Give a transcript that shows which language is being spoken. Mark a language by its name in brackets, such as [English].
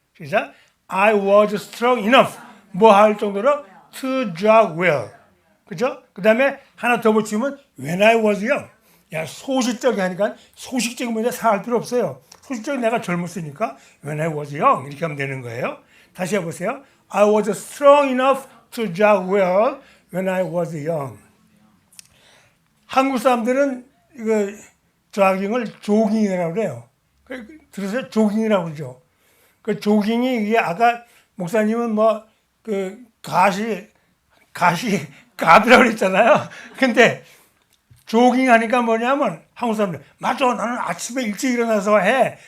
[Korean] 시작. [English] I was strong enough. [Korean] 뭐 할 정도로 [English] to jog well. [Korean] 그죠? 그 다음에 하나 더 붙이면 [English] when I was young. [Korean] 야, 소식적이 하니까 소식적인 문제 사할 필요 없어요. 소식적인 내가 젊었으니까 [English] when I was young [Korean] 이렇게 하면 되는 거예요. 다시 해보세요. [English] I was strong enough to jog well when I was young. [Korean] 한국 사람들은 이거 조깅을 조깅이라고 그래요. 들으세요? 조깅이라고 그러죠. 그 조깅이 이게 아까 목사님은 뭐 그 가시 가드라고 그랬잖아요. 근데 조깅하니까 뭐냐면 한국 사람들 맞아 나는 아침에 일찍 일어나서 해.